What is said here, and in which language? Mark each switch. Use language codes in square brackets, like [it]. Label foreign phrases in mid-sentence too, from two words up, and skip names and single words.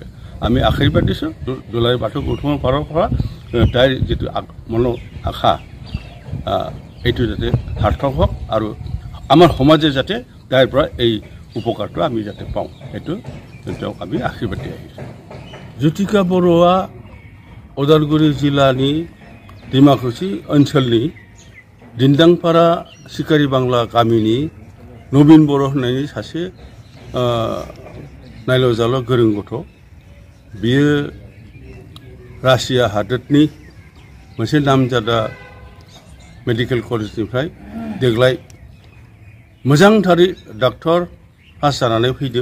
[as] আমি আশীৰ্বাদ দিছোঁ দুলাৰাই বাথৌ গোটৰ ফালৰ পৰা তাইৰ যিটো মনৰ আশা, এইটো যাতে সাৰ্থক হওক আৰু আমাৰ সমাজে যাতে তাইৰ পৰা এই উপকাৰটো আমি যাতে পাওঁ, সেইটো তেওঁক আমি আশীৰ্বাদ দি আহিছোঁ। [brx] জ্যোতিকা बड़ोआ उदालगुरि जिल्लानि डिमाकुसि ओनसोलनि डिंडांपारा सिकारी बांला गामिनि नबीन बड़ो होननायनि सासे नायल' जाल' गोरों गथ'। बियो रासिया हादोरनि मोनसे नामजादा मेडिकेल कलेजनिफ्राय देग्लाय मोजांथारै डाक्टर पास जानानै फैदों।